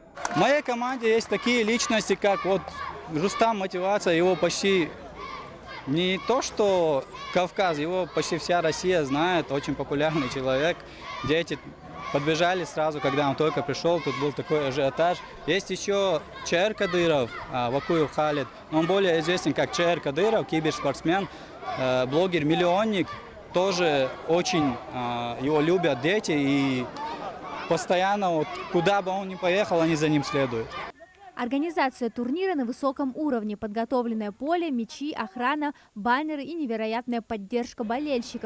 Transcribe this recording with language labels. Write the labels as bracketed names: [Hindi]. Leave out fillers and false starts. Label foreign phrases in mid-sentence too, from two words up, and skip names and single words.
[Russian] В моей команде есть такие личности, как Рустам Мотивация, его почти... Не то, что Кавказ, его почти вся Россия знает, очень популярный человек. Дети подбежали сразу, когда он только пришел, тут был такой ажиотаж. Есть еще Чаир Кадыров, Вакуев Халид. Он более известен как Чаир Кадыров, киберспортсмен, блогер-миллионник. Тоже очень его любят дети и постоянно, куда бы он ни поехал, они за ним следуют. Организация турнира на высоком уровне, подготовленное поле, мячи, охрана, баннеры и невероятная поддержка болельщиков.